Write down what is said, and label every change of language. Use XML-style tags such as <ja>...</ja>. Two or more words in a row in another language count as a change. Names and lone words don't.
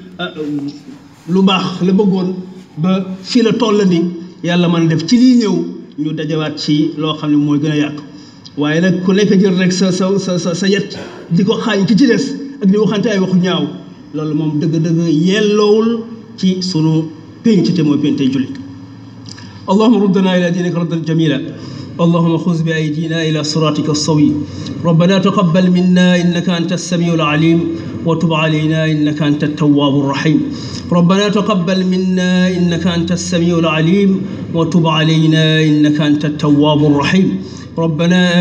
<wo>lu baax la bëggoon ba fii la toll ni yàlla mën a def ci lii ñëw ñu dajawaat ci loo xam ne mooy gën a yàqu waaye nag ku nekk jël rek sa yet di ko xaañ ci des ak di waxante ay waxu ñaaw loolu moom dëgg-dëgg yelloowul ci sunu pénc te mooy pénc tey jullit</wo> <ar>اللهم ردنا إلى دينك ردا جميلا اللهم خذ بأيدينا إلى صراطك السوي ربنا تقبل منا إنك أنت السميع العليم وتب علينا إنك أنت التواب الرحيم ربنا تقبل منا إنك أنت السميع العليم وتب علينا إنك أنت التواب الرحيم ربنا</ar>